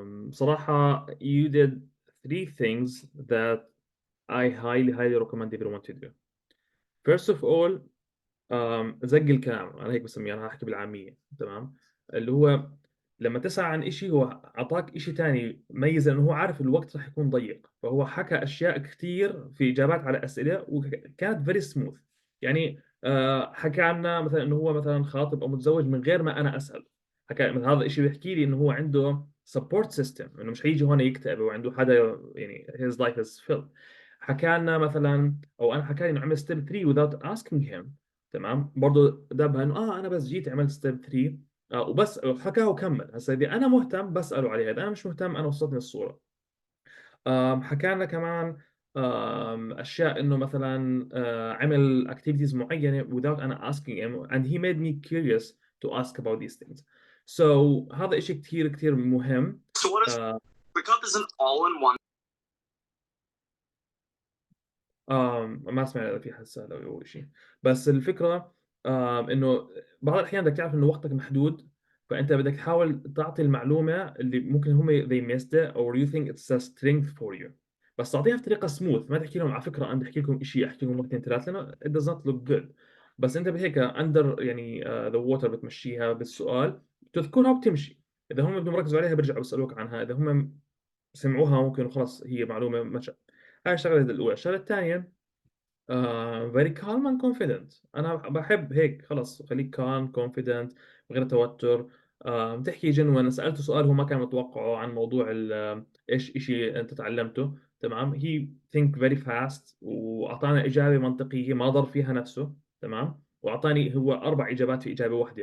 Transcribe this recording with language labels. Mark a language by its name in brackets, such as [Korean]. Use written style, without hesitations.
[Arabic] صراحة [English] you did 3 things that I highly recommend everyone to do. First of all, [Arabic] زق الكلام، انا هيك بسميه، انا هحكي بالعاميه، تمام؟ اللي هو لما تسأل عن شيء هو اعطاك شيء ثاني ميز، لانه هو عارف الوقت راح يكون ضيق، فهو حكى اشياء كثير في اجابات على اسئله وكانت فيري سموث. يعني حكى عنا مثلا انه هو مثلا خاطب او متزوج من غير ما انا اسال. حكى مثلا هذا الشيء بيحكي لي انه هو عنده سبورت سيستم، انه مش حيجي هون يكتئب وعنده حدا، يعني [English] his life is filled. [Arabic] حكى لنا مثلا، او انا حكى لي انه عمل ستيب 3 [English] without asking him. [Arabic] تمام، برضه دبها انه انا بس جيت عملت ستيب 3 وبس حكاه وكمل. هسه اذا انا مهتم بساله عليه، اذا انا مش مهتم انا وصلتني الصوره. حكى لنا كمان اشياء انه مثلا عمل [English] activities معينه without انا asking him and he made me curious to ask about these things. [Arabic] So هذا إشي كثير كثير مهم. [English] So what is ClickUp is an all-in-one. [Arabic] ما سمعت إذا في حد سأل أو شيء، بس الفكرة إنه بعض الأحيان بدك تعرف إنه وقتك محدود، فأنت بدك تحاول تعطي المعلومة اللي ممكن هم [English] they missed it or you think it's a strength for you، [Arabic] بس تعطيها بطريقة سموث. ما تحكي لهم على فكرة أنا بحكي لكم شيء، أحكي لكم مرتين ثلاث، لأنه [English] it does not look good. [Arabic] بس أنت بهيك under يعني [English] the water [Arabic] بتمشيها بالسؤال، تذكرها وبتمشي. إذا هم بدهم يركزوا عليها بيرجعوا بيسألوك عنها، إذا هم سمعوها ممكن خلاص هي معلومة مشى. هاي الشغلة الأولى. الشغلة الثانية [English] very calm and confident. [Arabic] أنا بحب هيك، خلص خليك [English] calm confident [Arabic] من غير توتر. تحكي جنون. سألته سؤال هو ما كان متوقعه عن موضوع إيش إشي أنت تعلمته، تمام؟ [English] he think very fast [Arabic] وأعطانا إجابة منطقية ما ضر فيها نفسه، تمام؟ وأعطاني هو 4 إجابات في إجابة واحدة.